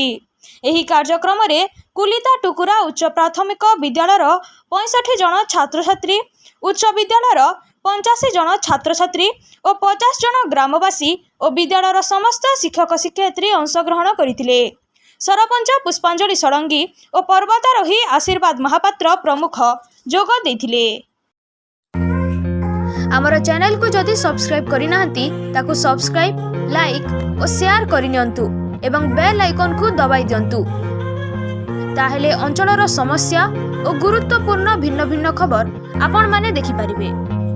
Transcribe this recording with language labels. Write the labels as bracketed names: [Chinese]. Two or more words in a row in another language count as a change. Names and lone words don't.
[Odia] ଏହି କାର୍ଯ୍ୟକ୍ରମ ରେ କୁଲିତା ଟୁକୁରା ଉଚ୍ଚ ପ୍ରାଥମିକ ବିଦ୍ୟାଳୟର 65 ଜଣ ଛାତ୍ର ଛାତ୍ରୀ, ଉଚ୍ଚ ବିଦ୍ୟାଳୟର 85 ଜଣ ଛାତ୍ର ଛାତ୍ରୀ ଆଉ 50 ଜଣ ଗ୍ରାମବାସୀ ଆଉ ବିଦ୍ୟାଳୟର ସମସ୍ତ ଶିକ୍ଷକ ଶିକ୍ଷୟିତ୍ରୀ ଅଂଶଗ୍ରହଣ କରିଥିଲେ। ସରପଞ୍ଚ ପୁଷ୍ପାଞ୍ଜଳି ଷଡ଼ଙ୍ଗୀ ଆଉ ପର୍ବତାରୋହୀ ଆଶୀର୍ବାଦ ମହାପାତ୍ର ପ୍ରମୁଖ ଯୋଗ ଦେଇଥିଲେ। ଆମର ଚ୍ୟାନେଲ କୁ ଯଦି ସବସ୍କ୍ରାଇବ କରି ନାହାନ୍ତି ତାକୁ ସବସ୍କ୍ରାଇବ, ଲାଇକ ଆଉ ସେୟାର କରିନିଅନ୍ତୁ ଏବଂ [English] bell icon [Odia] କୁ ଦବାଇ ଦିଅନ୍ତୁ। ତାହାହେଲେ ଅଞ୍ଚଳର ସମସ୍ୟା ଆଉ ଗୁରୁତ୍ୱପୂର୍ଣ୍ଣ ଭିନ୍ନ ଭିନ୍ନ ଖବର ଆପଣ ମାନେ ଦେଖି ପାରିବେ।